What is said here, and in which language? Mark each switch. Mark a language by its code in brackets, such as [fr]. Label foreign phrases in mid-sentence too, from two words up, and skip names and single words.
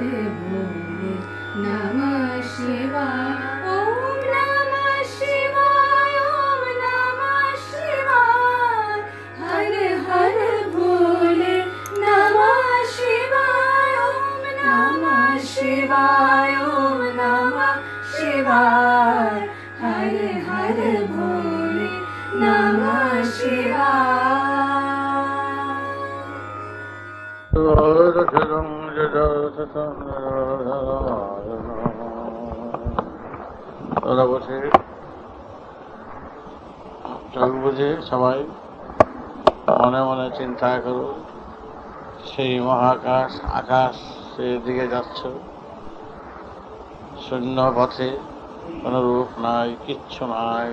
[sa] भोले नमः शिवाय ओम नमः शिवाय ओम नमः शिवाय हर हर भोले नमः शिवाय ओम नमः शिवाय ओम नमः शिवाय हर हर भोले नमः शिवाय [bn] তোরা বসে চোখ বুঝে সবাই মনে মনে চিন্তা করো, সেই মহাকাশ আকাশের দিকে যাচ্ছ, শূন্য পথে কোনো রূপ নাই, কিচ্ছু নাই।